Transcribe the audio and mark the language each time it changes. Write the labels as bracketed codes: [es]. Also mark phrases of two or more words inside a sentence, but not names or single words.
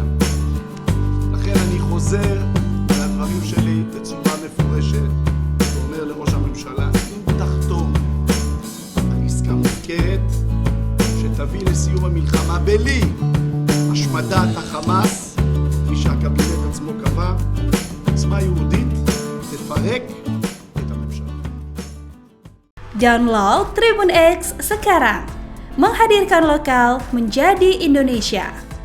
[he] לכן אני חוזר על הדברים שלי בצורה מפורשת ואומר לראש הממשלה, אם תחתום על עסקה מופקרת שתביא לסיום המלחמה בלי השמדת החמאס, כפי שהקבינט עצמו קבע, עוצמה יהודית תפרק את הממשלה. [id] Download Tribun X sekarang, menghadirkan lokal menjadi Indonesia.